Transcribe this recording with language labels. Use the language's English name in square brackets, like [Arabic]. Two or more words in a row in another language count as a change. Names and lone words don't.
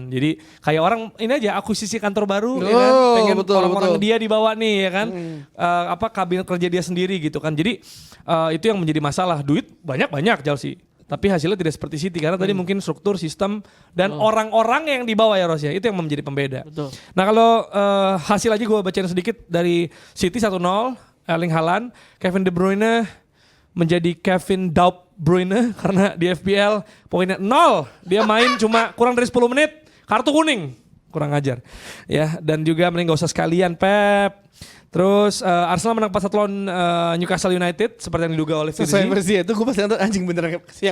[Indonesian] Jadi kayak orang ini aja akuisisi kantor baru ya kan, pengen orang-orang dia dibawa nih ya kan, kabinet kerja dia sendiri gitu kan. Jadi itu yang menjadi masalah, duit banyak Chelsea. Tapi hasilnya tidak seperti City karena tadi mungkin struktur, sistem dan orang-orang yang dibawa ya Ros ya, itu yang menjadi pembeda. Betul. Nah kalau hasil aja gue bacain sedikit dari City 1-0, Erling Haaland, Kevin De Bruyne menjadi Kevin De Bruyne karena di FPL poinnya 0. Dia main cuma kurang dari 10 menit, kartu kuning. Kurang ajar. Ya, dan juga mending gak usah sekalian Pep. Terus Arsenal menang 4-1 lawan Newcastle United seperti yang diduga oleh Virzi. Sesuai versi itu gue pasti nonton anjing beneran yang